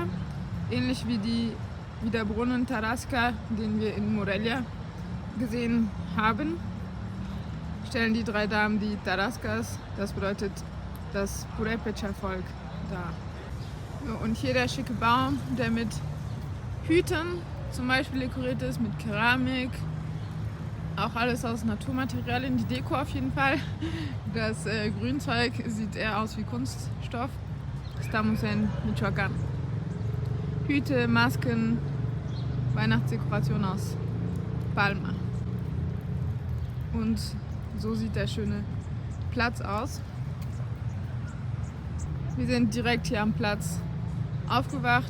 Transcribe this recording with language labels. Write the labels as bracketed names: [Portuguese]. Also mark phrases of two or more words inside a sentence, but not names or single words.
[German] Ähnlich wie der Brunnen Tarasca, den wir in Morelia gesehen haben, stellen die 3 Damen die Tarascas, das bedeutet das Purépecha-Volk, dar. Und hier der schicke Baum, der mit Hüten zum Beispiel dekoriert ist, mit Keramik, auch alles aus Naturmaterialien, die Deko auf jeden Fall. Das Grünzeug sieht eher aus wie Kunststoff. [Spanish] Estamos en Michoacán. [German] Hüte, Masken, Weihnachtsdekoration aus Palma. Und so sieht der schöne Platz aus. Wir sind direkt hier am Platz aufgewacht.